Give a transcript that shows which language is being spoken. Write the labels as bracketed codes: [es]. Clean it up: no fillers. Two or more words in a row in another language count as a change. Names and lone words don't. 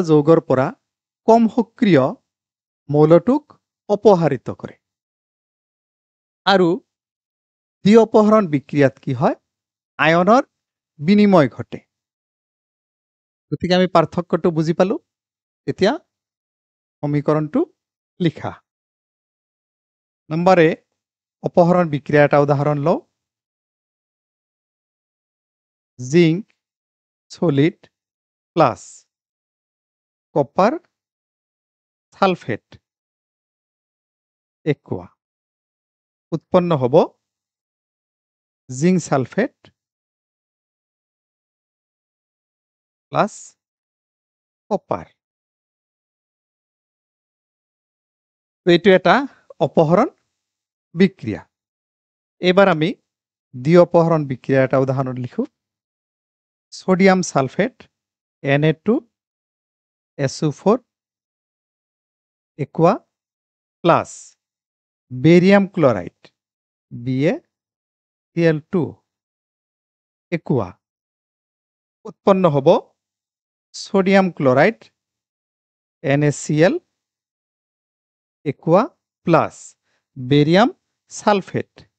[as] যৌগৰ পৰা কম সক্ৰিয় মৌলটোক অপহাৰিত কৰে আৰু দ্বিঅপহৰণ বিক্রিয়াত কি হয় আয়নৰ বিনিময় ঘটে গতিকে আমি পাৰ্থক্যটো বুজি পালো এতিয়া সমীকৰণটো লিখা নম্বৰে অপহৰণ বিক্রিয়া এটা উদাহৰণ লও [en] zinc solid plus copper sulphate aqua [as] উৎপন্ন হব [en] zinc sulphate plus copper [as] তো এইটো এটা অপহৰণ বিক্রিয়া এবার আমি দ্বিঅপহৰণ বিক্রিয়া এটা উদাহরণ লিখো [en] sodium sulphate Na2SO4 aqua plus barium chloride BaCl2 aqua [as] উৎপন্ন হব [en] sodium chloride NaCl aqua plus barium sulphate